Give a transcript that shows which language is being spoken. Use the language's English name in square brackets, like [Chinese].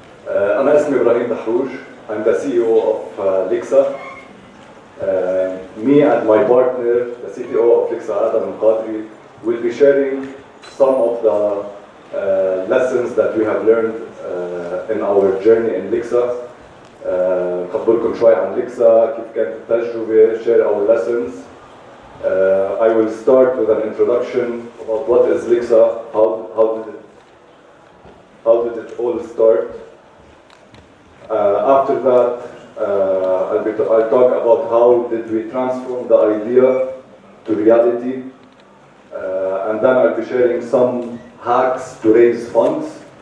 [Arabic] أنا اسمي إبراهيم دحروج. [English] I'm the CEO of Lixa. Me and my partner, the CTO of Lixa, Adam Qadri, will be sharing some of the lessons that we have learned in our journey in Lixa. [Arabic] خبركم شوي عن Lixa, كيف كانت التجربة, [English] share our lessons. I will start with an introduction about what is Lixa, how did it all start. After that, I'll talk about how did we transform the idea to reality, and then I'll be sharing some hacks to raise funds.